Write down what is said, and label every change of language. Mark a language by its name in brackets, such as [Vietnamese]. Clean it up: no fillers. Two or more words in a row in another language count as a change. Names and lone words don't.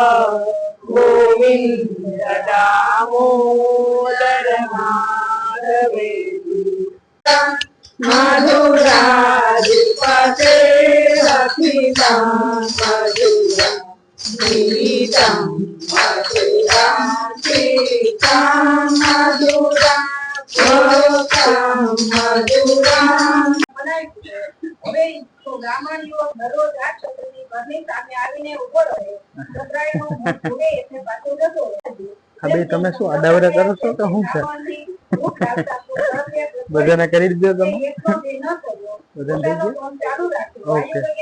[Sanskrit] गोविंद दामोदर माधवेति मधुराधिपते रक्षितं मधुरं गीतं मधुरं गीतं मधुरं श्लोकं मधुरं. [Gujarati] હવે ગામમાં યુવક દરરોજ આ છોકરીની ઘરની સામે આવીને ઉભો રહે. છોકરાએનું મોં જોવે એટલે પાછો જતો રહે. હવે તમે શું અડાવરે કરો છો કે શું છે? બધાને કરી દીધો તમે? બધાને થઈ ગયું? ઓકે.